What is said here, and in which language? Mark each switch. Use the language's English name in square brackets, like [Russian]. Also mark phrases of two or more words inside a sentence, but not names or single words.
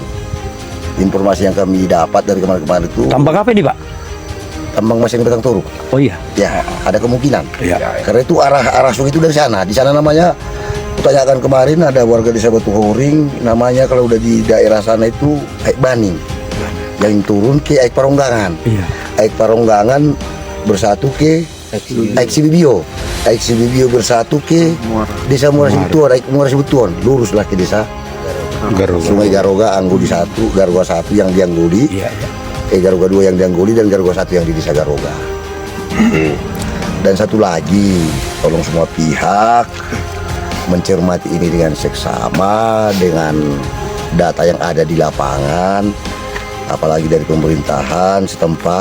[Indonesian] Informasi yang kami dapat dari kemarin-kemarin itu. Tambang apa ini Pak? Tambang emas yang Batang Toru. Oh iya. Ya, ada kemungkinan. Iya. Karena itu arah sungai itu dari sana. Di sana namanya, kutanyakan kemarin ada warga desa Batu Horing, namanya kalau udah di daerah sana itu Aik Baning. Yang turun ke Aik Paronggangan. Iya. Aik Paronggangan bersatu ke Aik Sibibio. Aik Sibibio bersatu ke Desa Muara Sibutuan, Aik Muara Sibutuan. Luruslah ke desa Garoga. Sungai Garoga, Angguli 1, Garoga 1 yang di Angguli. Iya. Garoga 2 yang di Angguli dan Garoga 1 yang di Desa Garoga. Dan satu lagi, tolong semua pihak mencermati ini dengan seksama, dengan data yang ada di lapangan, apalagi dari pemerintahan setempat.